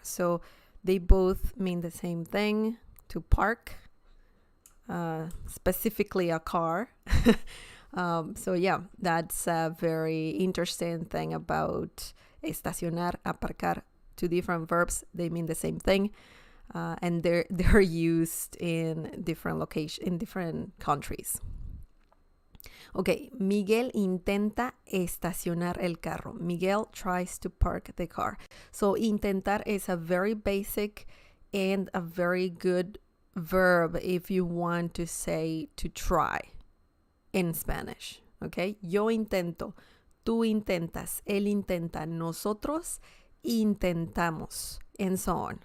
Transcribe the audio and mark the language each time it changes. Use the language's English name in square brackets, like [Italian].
[English] So they both mean the same thing, to park, specifically a car. So yeah, that's a very interesting thing about estacionar, aparcar, two different verbs. They mean the same thing, and they're used in different locations, in different countries. [Spanish] Okay, Miguel intenta estacionar el carro. [English] Miguel tries to park the car. So intentar is a very basic and a very good verb if you want to say to try in Spanish. [Spanish] Okay, yo intento, tú intentas, él intenta, nosotros intentamos, [English] and so on.